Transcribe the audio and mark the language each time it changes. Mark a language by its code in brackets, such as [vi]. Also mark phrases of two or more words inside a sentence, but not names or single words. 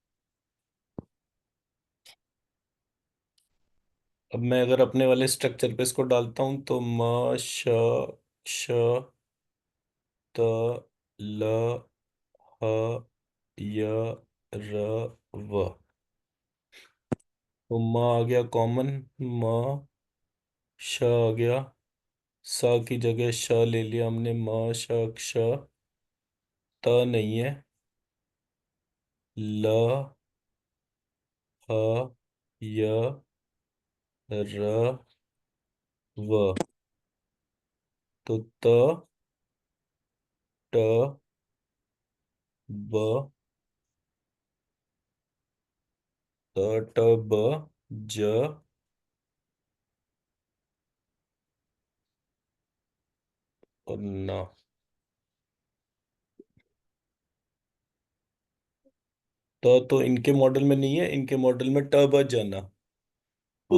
[hi] अब मैं अगर अपने वाले स्ट्रक्चर पे इसको डालता हूं, तो म, श, क्ष, त, ल, ह, य, र, व। तो म आ गया कॉमन, म, श आ गया, स की जगह श ले लिया हमने, म, श, क्ष, त नहीं है, ल, ह, य, र, व। तो त, ट, ब, त, ट, ब, ज और न। तो इनके मॉडल में नहीं है, इनके मॉडल में ट, ब, ज, न। तो